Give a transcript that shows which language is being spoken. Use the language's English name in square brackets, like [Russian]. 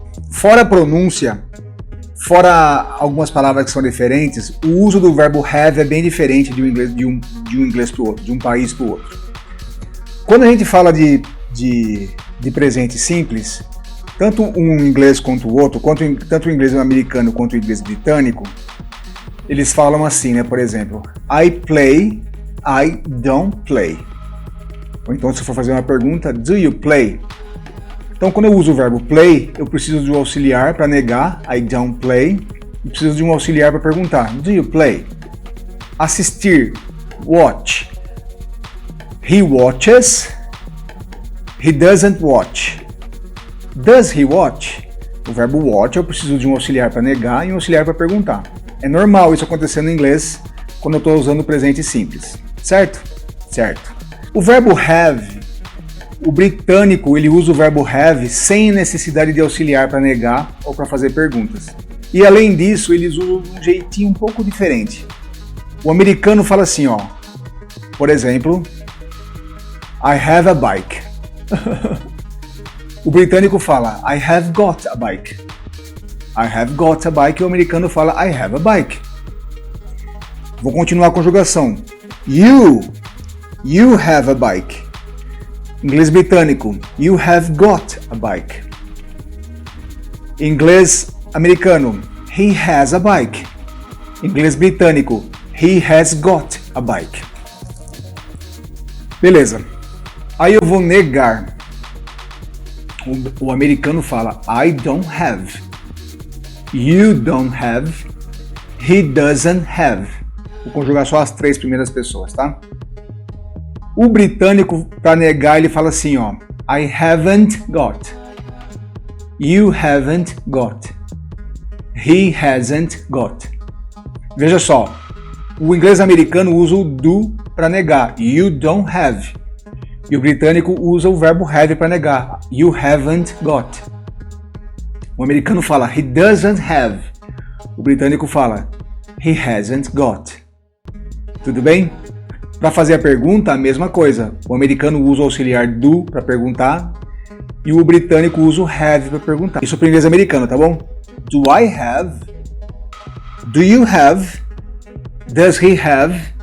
[Portuguese] Fora a pronúncia, fora algumas palavras que são diferentes, o uso do verbo have é bem diferente de um inglês para o outro, de um país para o outro. Quando a gente fala de presente simples, tanto um inglês quanto o outro, tanto o inglês americano quanto o inglês britânico, eles falam assim, né? Por exemplo, [English] I play, I don't play. [Portuguese] Ou então, se for fazer uma pergunta, [English] do you play? [Portuguese] Então, quando eu uso o verbo play, eu preciso de um auxiliar para negar, [English] I don't play, [Portuguese] e preciso de um auxiliar para perguntar, [English] do you play? [Portuguese] Assistir, watch. [English] He watches, he doesn't watch. Does he watch? [Portuguese] O verbo watch eu preciso de um auxiliar para negar e um auxiliar para perguntar. É normal isso acontecer no inglês quando eu estou usando o presente simples, certo? Certo. O verbo have, o britânico, ele usa o verbo have sem necessidade de auxiliar para negar ou para fazer perguntas. E além disso, eles usam um jeitinho um pouco diferente. O americano fala assim, ó, por exemplo, [English] I have a bike. [Portuguese] O britânico fala [English] I have got a bike. I have got a bike. [Portuguese] E o americano fala [English] I have a bike. [Portuguese] Vou continuar a conjugação. [English] You have a bike. [Portuguese] Inglês britânico, [English] you have got a bike. [Portuguese] Inglês americano, [English] he has a bike. [Portuguese] Inglês britânico, [English] he has got a bike. [Portuguese] Beleza. Aí eu vou negar. O americano fala [English] I don't have. You don't have. He doesn't have. [Portuguese] Vou conjugar só as 3 primeiras pessoas, tá? O britânico, para negar, ele fala assim, ó. [English] I haven't got. You haven't got. He hasn't got. [Portuguese] Veja só. O inglês americano usa o do para negar. [English] You don't have. [Portuguese] E o britânico usa o verbo have para negar. [English] You haven't got. [Portuguese] O americano fala [English] he doesn't have. [Portuguese] O britânico fala [English] he hasn't got. [Portuguese] Tudo bem? Para fazer a pergunta, a mesma coisa. O americano usa o auxiliar do para perguntar e o britânico usa o have para perguntar. Isso para o inglês americano, tá bom? [English] Do I have? Do you have? Does he have?